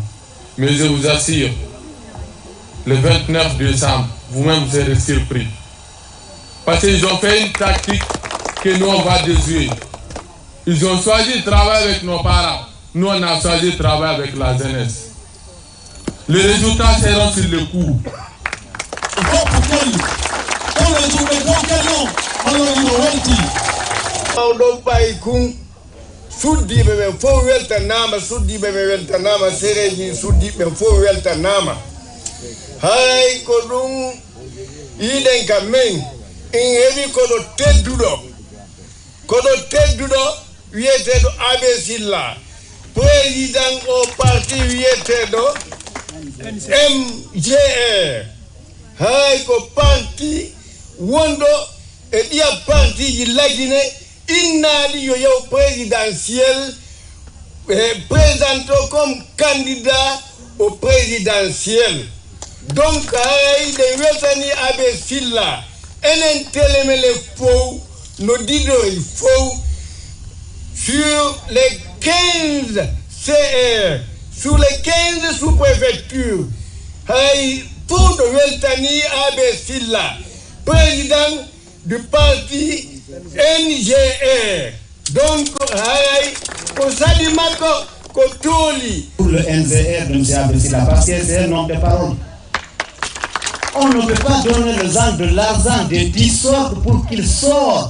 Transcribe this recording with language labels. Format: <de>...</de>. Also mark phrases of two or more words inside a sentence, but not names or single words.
<fr>Mais je vous assure, le 29 décembre, vous-même vous serez surpris. Parce qu'ils ont fait une tactique que nous on va déjouer. Ils ont choisi de travailler avec nos parents. Nous on a choisi de travailler avec la jeunesse. Les résultats seront sur le coup.</fr> <ff>Suddiɓe ɓen fof weltanama suddiɓe ɓe weltanama séréji suddiɓe ɓen fof weltanama hay ko ɗum yiɗen kam min in heeɓi koɗo tedduɗo wiyeteɗo Abbé Sylla président o parti wiyeteɗo MGR hay ko parti wonɗo e ɗiya parti ji Laguiné innaɗi yo yew</ff> <fr>présidentiel présenté comme candidat au présidentiel.</fr> <ff>Donc ɗe weltani Abbé Sylla enen Télémélé fof no didori fof</ff> <fr>sur les 15 CR, sur les 15 sous-préfectures</fr> <ff>hay fof no weltani Abbé Sylla</ff> <fr>président du parti NGR. Donc, pour le NGR de M. Abbé Sylla, parce que c'est un homme de parole. On ne peut pas donner aux gens de l'argent, des 10 sortes pour qu'ils sortent.</fr>